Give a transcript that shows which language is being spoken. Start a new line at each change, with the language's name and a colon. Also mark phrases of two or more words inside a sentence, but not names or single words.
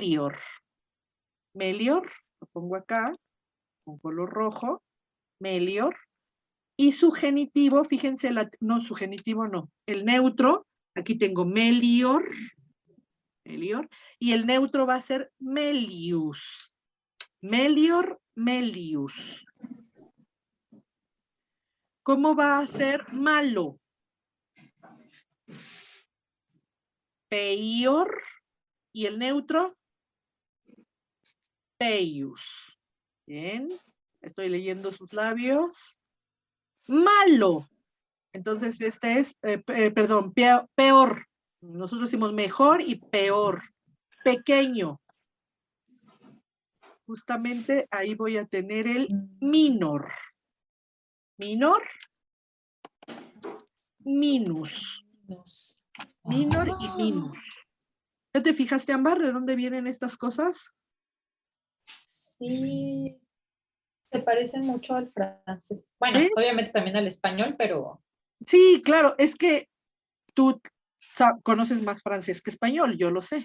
Spanish: Melior, lo pongo acá, con color rojo. melior. Y su genitivo, fíjense, no, su genitivo no, el neutro, aquí tengo
Latin: melior, melior,
Spanish: y el neutro va a ser melius.
Latin: Melior, melius.
Spanish: ¿Cómo va a ser malo? Peior, y el neutro, peius. Bien, estoy leyendo sus labios. Malo. Entonces, este es, perdón, peor. Nosotros decimos mejor y peor. Pequeño. Justamente ahí voy a tener el minor.
Latin: Minor. Minus.
Spanish: Minor y minus. ¿Ya te fijaste, Ámbar, de dónde vienen estas cosas? Sí, se parecen mucho al francés. Bueno, ¿Ves? obviamente también al español, pero Sí, claro, es que tú conoces más francés que español, yo lo sé.